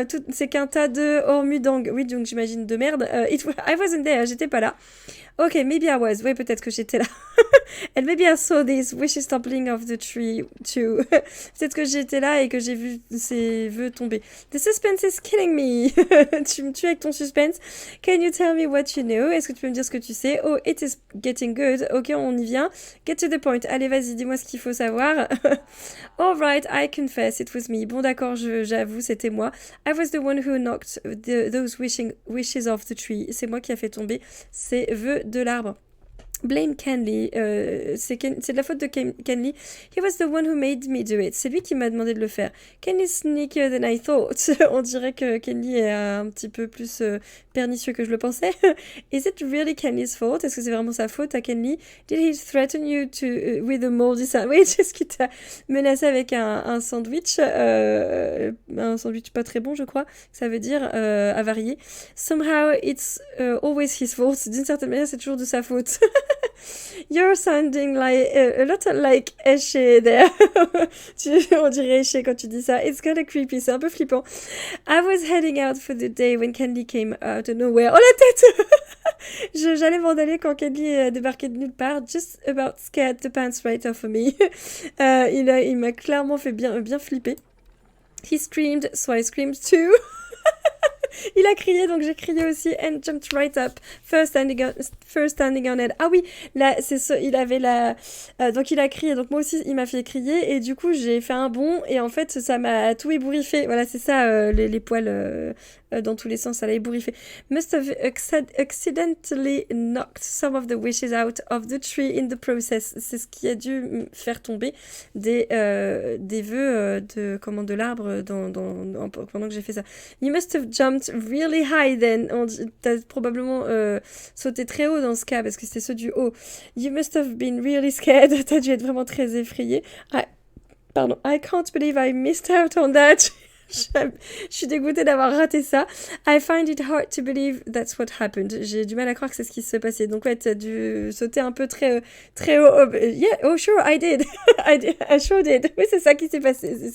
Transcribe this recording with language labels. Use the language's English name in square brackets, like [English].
[French] C'est qu'un tas de Ormudang. Oui, donc j'imagine de merde. [English] I wasn't there. [French] J'étais pas là. [English] Ok, maybe I was. [French] Oui, peut-être que j'étais là. [English] And maybe I saw this wishes toppling of the tree too. [French] Peut-être que j'étais là et que j'ai vu ces vœux tomber. [English] The suspense is killing me. [French] Tu me tues avec ton suspense. [English] Can you tell me what you know? [French] Est-ce que tu peux me dire ce que tu sais? [English] Oh, it is getting good. [French] Ok, on y vient. [English] Get to the point. [French] Allez, vas-y, dis-moi ce qu'il faut savoir. [English] Alright, I confess, it was me. [French] Bon, d'accord, j'avoue, c'était moi. [English] I was the one who knocked those wishes off the tree. [French] C'est moi qui a fait tomber ces vœux de l'arbre. [English] Blame Kenley. [French] C'est de la faute de Kenley. [English] He was the one who made me do it. [French] C'est lui qui m'a demandé de le faire. [English] Kenley's sneakier than I thought. [French] On dirait que Kenley est un petit peu plus pernicieux que je le pensais. [English] Is it really Kenley's fault? [French] Est-ce que c'est vraiment sa faute à Kenley? [English] Did he threaten you with a moldy sandwich? [French] Est-ce qu'il t'a menacé avec un sandwich? Un sandwich pas très bon, je crois. Ça veut dire avarié. [English] Somehow it's always his fault. [French] D'une certaine manière, c'est toujours de sa faute. [English] You're sounding like a lot like Eshe there. [French] On dirait Eshe quand tu dis ça. [English] It's kind of creepy, [French] c'est un peu flippant. [English] I was heading out for the day when Candy came out of nowhere. [French] Oh la tête. J'allais m'en aller quand Candy a débarqué de nulle part. [English] Just about scared the pants right off of me. [French] Il m'a clairement fait bien flipper. [English] He screamed, so I screamed too. [French] Il a crié, donc j'ai crié aussi. [English] And jumped right up, first standing on it. [French] Ah oui, là, c'est ça, il avait la... donc il a crié, donc moi aussi, il m'a fait crier, et du coup, j'ai fait un bond, et en fait, ça m'a tout ébouriffé. Voilà, c'est ça, les poils dans tous les sens, ça l'a ébouriffé. [English] Must have accidentally knocked some of the wishes out of the tree in the process. [French] C'est ce qui a dû faire tomber des vœux de l'arbre pendant que j'ai fait ça. [English] You must have jumped really high then. [French] T'as probablement sauté très haut dans ce cas parce que c'était ceux du haut. [English] You must have been really scared. [French] T'as dû être vraiment très effrayé. [English] I can't believe I missed out on that. [French] Je suis dégoûtée d'avoir raté ça. [English] I find it hard to believe that's what happened. [French] J'ai du mal à croire que c'est ce qui se passait. Donc ouais, t'as dû sauter un peu très, très haut. [English] Yeah, oh sure, I did. I sure did. [French] Oui, c'est ça qui s'est passé.